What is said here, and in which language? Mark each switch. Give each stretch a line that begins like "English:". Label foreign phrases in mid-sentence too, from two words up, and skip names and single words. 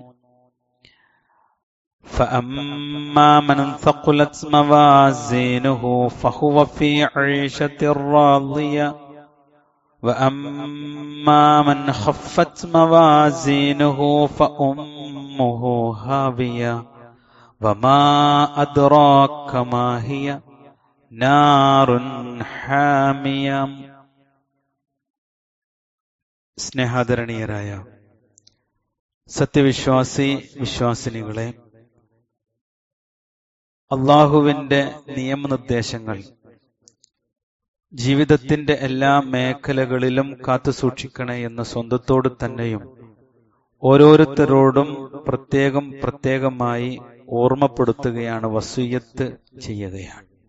Arabic: فأما من ثقلت موازينه فهو في عيشة راضية وأما من خفت موازينه فأمه هاوية وما أدراك ما هي نار حامية.
Malayalam: സ്നേഹാദരണീയരായ സത്യവിശ്വാസി വിശ്വാസിനികളെ, അള്ളാഹുവിന്റെ നിയമനിർദ്ദേശങ്ങൾ ജീവിതത്തിന്റെ എല്ലാ മേഖലകളിലും കാത്തുസൂക്ഷിക്കണേ എന്ന് സ്വന്തത്തോട് തന്നെയും ഓരോരുത്തരോടും പ്രത്യേകമായി ഓർമ്മപ്പെടുത്തുകയാണ്, വസിയ്യത്ത് ചെയ്യുകയാണ്.